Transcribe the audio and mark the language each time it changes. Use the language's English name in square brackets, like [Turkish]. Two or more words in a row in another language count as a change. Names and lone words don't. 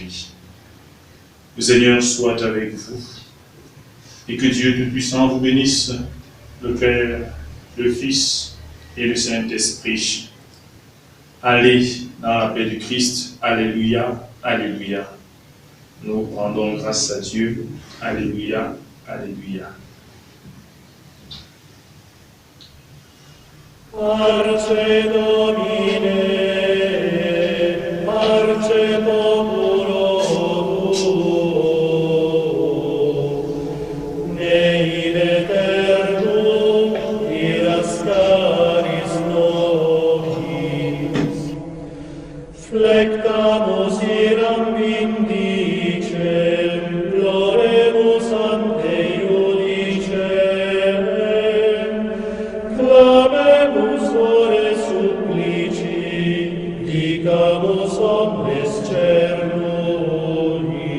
[French] Le Seigneur soit avec vous et que Dieu Tout-Puissant vous bénisse, le Père, le Fils et le Saint-Esprit. Allez dans la paix du Christ. Alléluia, alléluia. Nous rendons grâce à Dieu. Alléluia. Alléluia. [Latin] Parce Domine, parce populo tuo, nei eternum irascaris nobis, flectamus iram vindicem, gloremus ante iudicem, clamemus ore supplici, dicamus omnes cernui.